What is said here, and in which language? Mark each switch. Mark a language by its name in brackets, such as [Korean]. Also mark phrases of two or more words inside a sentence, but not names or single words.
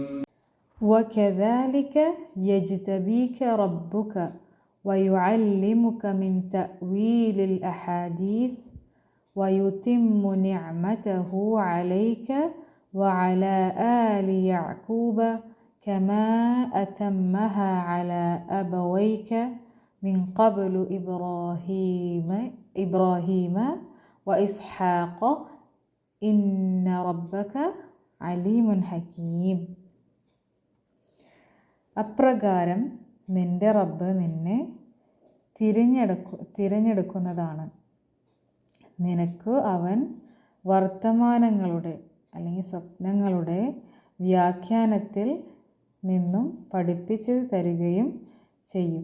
[Arabic] وكذلك يجتبيك ربك ويعلمك من تأويل الأحاديث ويتم نعمته عليك وعلى آل يعقوب كما أتمها على أبويك من قبل إبراهيم وإسحاق إن ربك عليم حكيم. [Malayalam] അപ്രകാരം നിൻ്റെ റബ്ബ് നിന്നെ തിരഞ്ഞെടുക്കുന്നതാണ്, നിനക്ക് അവൻ വർത്തമാനങ്ങളുടെ അല്ലെങ്കിൽ സ്വപ്നങ്ങളുടെ വ്യാഖ്യാനത്തിൽ നിന്നും പഠിപ്പിച്ചു തരികയും ചെയ്യും.